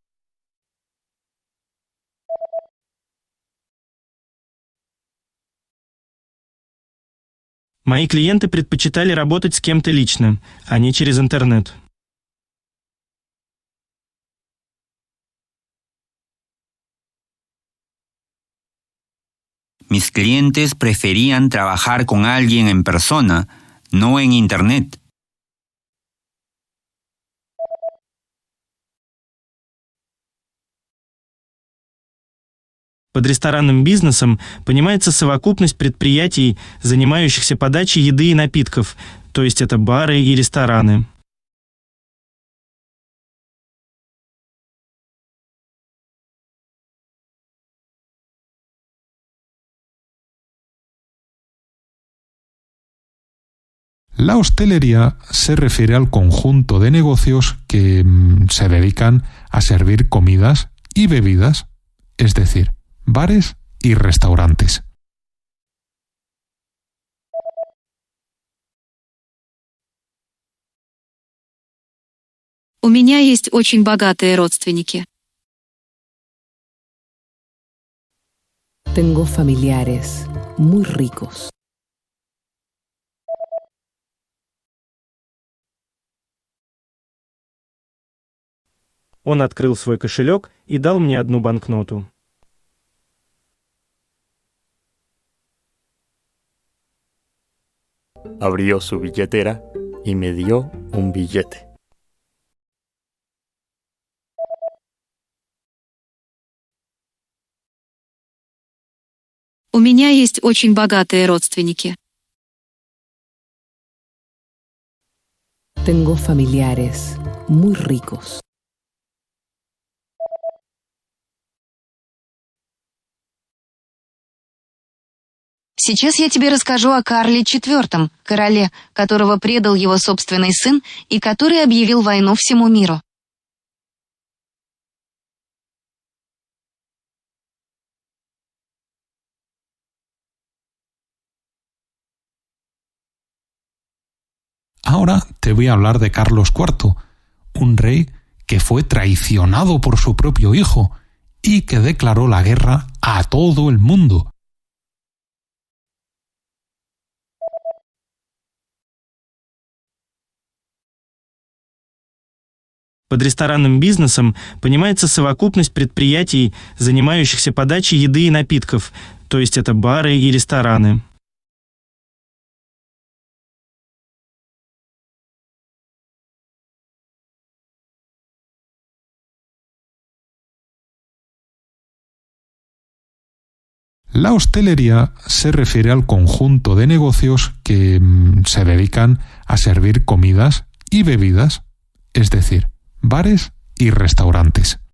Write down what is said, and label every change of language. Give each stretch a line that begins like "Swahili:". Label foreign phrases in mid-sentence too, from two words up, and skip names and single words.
Russian: Мои клиенты предпочитали работать с кем-то лично, а не через интернет.
Spanish: Mis clientes preferían trabajar con alguien en persona, no en internet.
Russian: Под ресторанным бизнесом понимается совокупность предприятий, занимающихся подачей еды и напитков, то есть это бары и рестораны.
Spanish: La hostelería se refiere al conjunto de negocios que se dedican a servir comidas y bebidas, es decir, bares y restaurantes.
Russian: У меня есть очень богатые родственники.
Spanish: Tengo familiares muy ricos.
Russian: Он открыл свой кошелек и дал мне одну банкноту.
Spanish: Abrió su billetera y me dio un billete.
Russian: У меня есть очень богатые родственники.
Spanish: Tengo familiares muy ricos.
Russian: Сейчас я тебе расскажу о Карле IV, короле, которого предал его собственный сын и который объявил войну всему миру.
Spanish: Ahora te voy a hablar de Carlos IV, un rey que fue traicionado por su propio hijo y que declaró la guerra a todo el mundo.
Russian: Под ресторанным бизнесом понимается совокупность предприятий, занимающихся подачей еды и напитков, то есть это бары и рестораны.
Spanish: La hostelería se refiere al conjunto de negocios que se dedican a servir comidas y bebidas, es decir, bares y restaurantes.